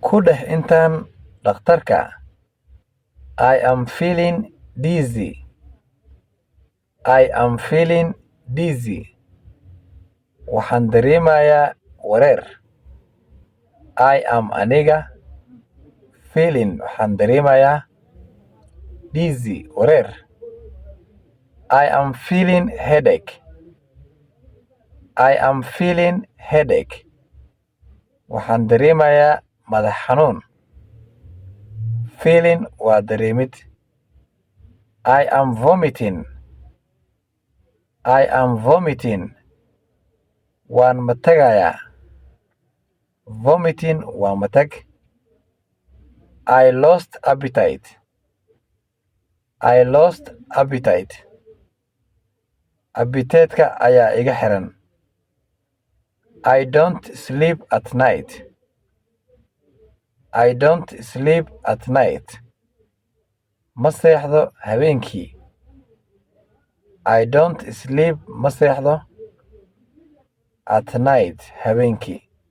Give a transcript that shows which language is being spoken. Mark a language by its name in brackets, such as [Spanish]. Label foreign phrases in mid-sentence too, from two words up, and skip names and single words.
[Somali] Ku dheh intaan dhakhtarka. [English] I am feeling dizzy. I am feeling dizzy. [Somali] Waxaan dareemayaa wareer. [English] I am aniga feeling [Somali] waxaan dareemayaa [English] dizzy wareer. I am feeling headache. I am feeling headache. [Somali] Waxaan dareemayaa madax xanuun. Feeling waa dareemid. [English] I am vomiting. I am vomiting. [Somali] Waan matagayaa. Vomiting waa matag. [English] I lost appetite. I lost appetite. [Somali] Appetite-ka ayaa iga xiran. [English] I don't sleep at night. I don't sleep at night. [Somali] Ma seexdo habeenkii. [English] I don't sleep [Somali] ma seexdo [English] at night habeenkii.